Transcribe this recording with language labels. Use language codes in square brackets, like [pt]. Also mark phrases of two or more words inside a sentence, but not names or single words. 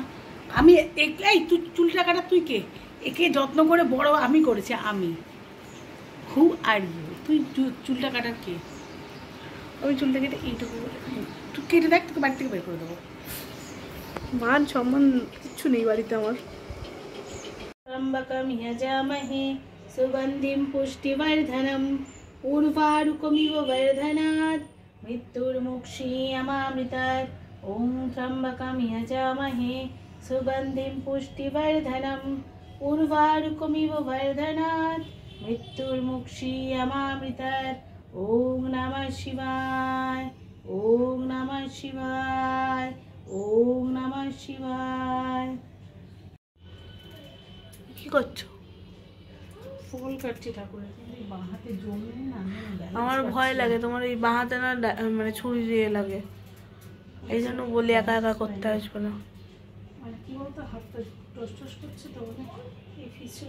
[bn] আমি এই তুই চুলটা কাটা, তুই কে? একে যত্ন করে বড় আমি করেছি, আমি। [en] who are you? [bn] তুই চুলটা কাটার কে? আমি চুলটা কেটে এইটুকু করে, তুই কেটে দেখ, তোকে বাড়ি থেকে বের করে দেবো। মান সম্মান কিচ্ছু নেই বাড়িতে আমার। [sa] त्र्यम्बकं यजामहे सुगन्धिं पुष्टिवर्धनम् उर्वारुकमिव वर्धनात् मृत्युर्मुक्षीयमामृतात्। ॐ त्र्यम्बकं यजामहे सुगन्धिं पुष्टिवर्धनम् उर्वारुकमिव वर्धनात् मृत्युर्मुक्षीयमामृतात्। ॐ नमः शिवाय, ॐ नमः शिवाय, ॐ नमः शिवाय। [bn] কি করছো? ফল কাটছি ঠাকুরের, বাঁ হাতে জল নেই না, আমার ভয় লাগে তোমার এই বাঁ হাতে না মানে ছুরি দিয়ে লাগে, এই জন্য বলি একা একা করতে আসবে না। মানে কি বলতো, হাতটা টস টস করছে তো, মানে এই ফিসছিল।